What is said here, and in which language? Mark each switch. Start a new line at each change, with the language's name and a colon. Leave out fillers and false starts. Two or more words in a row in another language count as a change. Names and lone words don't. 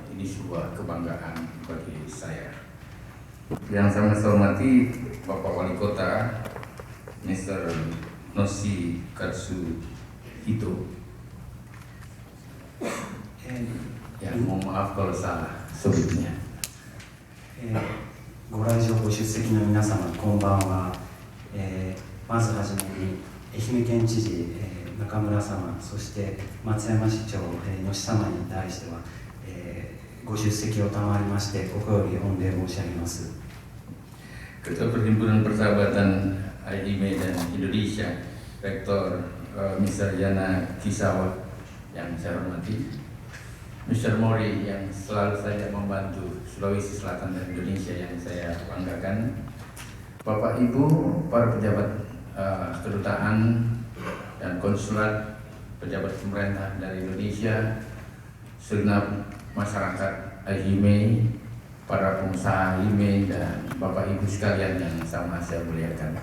Indonesian: Ini sebuah kebanggaan bagi saya. Yang saya hormati Bapak Wali Kota Mr. Noshi Katsuhito. Ya, mohon maaf kalau salah sebutnya.
Japanese: ご来場ご出席の皆様、こんばんは。まずはじめに愛媛県知事、中村様、そして松山市長、吉様に対しては、ご出席を賜りまして心より御礼申し上げます。
Indonesian: Ketua Perhimpunan Persahabatan Aiime dan Indonesia, Rektor Mr. Yana Kisawa yang saya hormati, Mr. Mori yang selalu saja membantu Sulawesi Selatan dan Indonesia yang saya banggakan, Bapak Ibu, para pejabat kedutaan dan konsulat, pejabat pemerintah dari Indonesia, segenap masyarakat Aiime, para pengusaha Aiime dan Bapak Ibu sekalian yang sama saya muliakan.